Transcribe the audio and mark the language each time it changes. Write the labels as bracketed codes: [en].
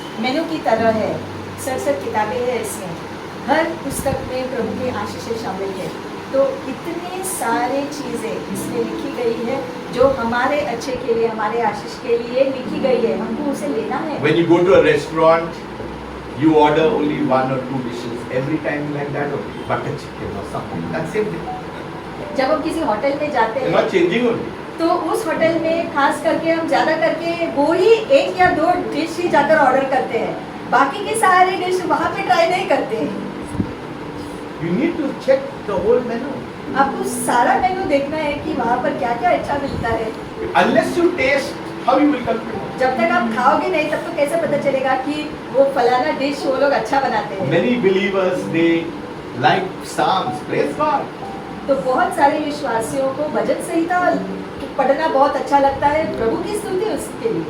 [hi] मेनू की तरह है, 67 किताबें हैं इसमें, हर पुस्तक में प्रभु की आशीषें शामिल है। तो इतनी सारी चीज़ें इसमें लिखी गई है जो हमारे अच्छे के लिए, हमारे आशीष के लिए लिखी गई है, हमको उसे लेना है। [en] When you go to a restaurant, you order only 1 or 2 dishes. Every time like that, okay, butter chicken or something. That's it. [hi] जब हम किसी होटल में जाते [en] They're [hi] हैं [en] not changing only. [hi] तो उस होटल में खास करके हम ज़्यादा करके वो ही 1 या 2 डिश ही जाकर ऑर्डर करते हैं, बाकी के सारे डिश वहाँ पे ट्राई नहीं करते हैं। [en] You need to check the whole menu. [hi] आपको सारा मेनू देखना है कि वहाँ पर क्या क्या अच्छा मिलता है। [en] Unless you taste, how you will come to know? [hi] जब तक आप खाओगे नहीं तब तो कैसे पता चलेगा कि वो फलाना डिश वो लोग अच्छा बनाते हैं। [en] Many believers, they like Psalms. Praise God. [hi] तो बहुत सारे विश्वासियों को भजन संहिता पढ़ना बहुत अच्छा लगता है, प्रभु की स्तुति उसके लिए,